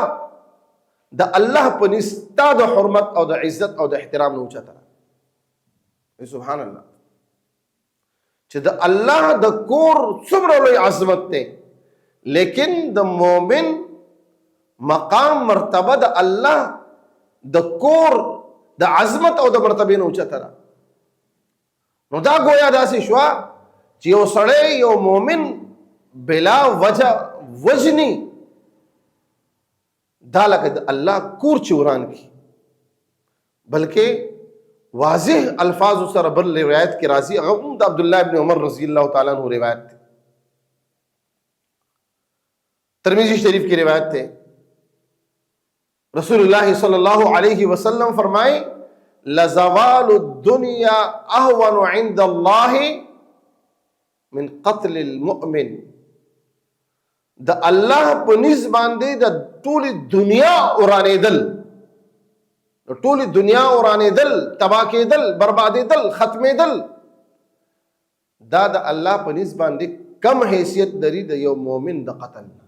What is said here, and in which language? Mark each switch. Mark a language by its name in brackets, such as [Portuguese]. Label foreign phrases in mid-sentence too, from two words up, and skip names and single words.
[Pashto] د الله په نستا د حرمت او د عزت او د احترام نه اوچته سبحان الله چې د الله د کور څومره لوی عظمت ته لیکن د مؤمن مقام مرتبه د الله د کور د عظمت او د مرتبه نه اوچته نو دا گویا داسې شو چې یو سړی یو مؤمن بلا وجه وجنی دا لکه د الله کور چوران کی بلکې واضح الفاظ سره بل روایت کې راځي، هغه هم د عبد الله ابن عمر [Arabic] رضی الله تعالی عنہ [Pashto] روایت ده. [Urdu] ترمذی شریف کی روایت ہے، رسول اللہ [Arabic] صلی اللہ علیہ وسلم [Urdu] فرمائے [Arabic] لزوال الدنیا اہون عند اللہ من قتل المؤمن. [Pashto] د الله په نسبت باندې د ټول دنیا اورانېدل، د ټول دنیا اورانېدل، تباہ کېدل، بربادېدل، ختمېدل، دا د الله په نسبت باندې کم حیثیت لري د یو مؤمن د قتل.